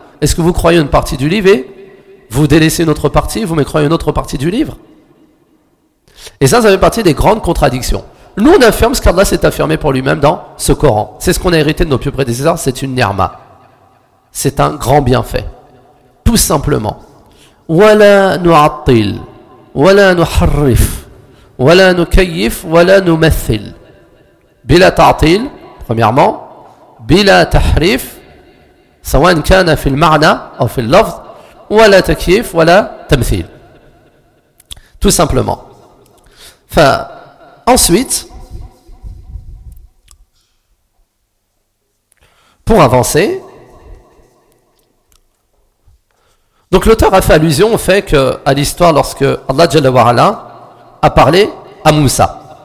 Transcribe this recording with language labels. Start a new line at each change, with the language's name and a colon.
French: Est-ce que vous croyez une partie du livre et vous délaissez une autre partie, vous mécroyez une autre partie du livre? Et ça fait partie des grandes contradictions. Nous, on affirme ce qu'Allah s'est affirmé pour lui-même dans ce Coran. C'est ce qu'on a hérité de nos pieux prédécesseurs, c'est une ni'ma. C'est un grand bienfait. Tout simplement.
Arabic: وَلَا نُعَطِّلْ وَلَا نُحَرِّفْ وَلَا نُكَيِّفْ وَلَا نُمَثِّلْ بِلَا تَعْطِلْ, premièrement, بِلَا تَحْرِفْ سَوَانْ كَانَ فِي الْمَعْنَى أَوْ فِي اللَّفْظ وَلَا تَكِيِّفْ وَلَا تَمْثِلْ.
French: Tout simplement. Ensuite, pour avancer, donc l'auteur a fait allusion au fait que, à l'histoire lorsque Allah Jalla wa Ala a parlé à Moussa.